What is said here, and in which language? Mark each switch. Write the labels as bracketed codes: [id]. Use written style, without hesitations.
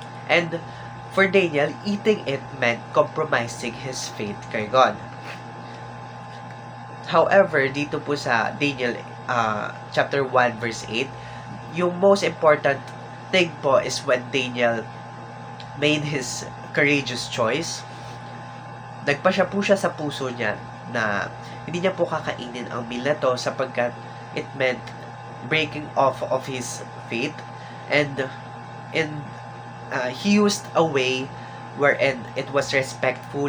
[en] And for Daniel, eating it meant compromising his faith [tl] kay [en] God. However, [tl] dito po sa [en] Daniel chapter 1 verse 8, yung most important thing po is when Daniel made his courageous choice. [tl] Nagpasya po siya sa puso niya na hindi niya po kakainin ang meal na to sapagkat [en] it meant breaking off of his faith. And he used a way wherein it was respectful.